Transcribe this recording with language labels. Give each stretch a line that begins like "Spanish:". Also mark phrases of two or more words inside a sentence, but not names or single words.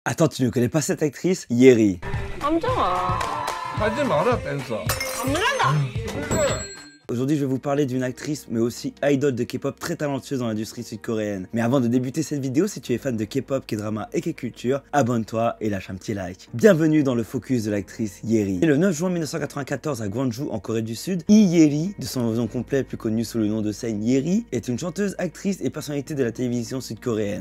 French: Attends, tu ne connais pas cette actrice? Yeri.
Korean: 함정아. 하지 마라 댄서. 안 물란다.
French: Aujourd'hui, je vais vous parler d'une actrice, mais aussi idole de K-pop très talentueuse dans l'industrie sud-coréenne. Mais avant de débuter cette vidéo, si tu es fan de K-pop, K-drama et K-culture, abonne-toi et lâche un petit like. Bienvenue dans le focus de l'actrice Yeri. Et le 9 juin 1994 à Gwangju, en Corée du Sud, Lee Yeri, de son nom complet plus connu sous le nom de scène Yeri, est une chanteuse, actrice et personnalité de la télévision sud-coréenne.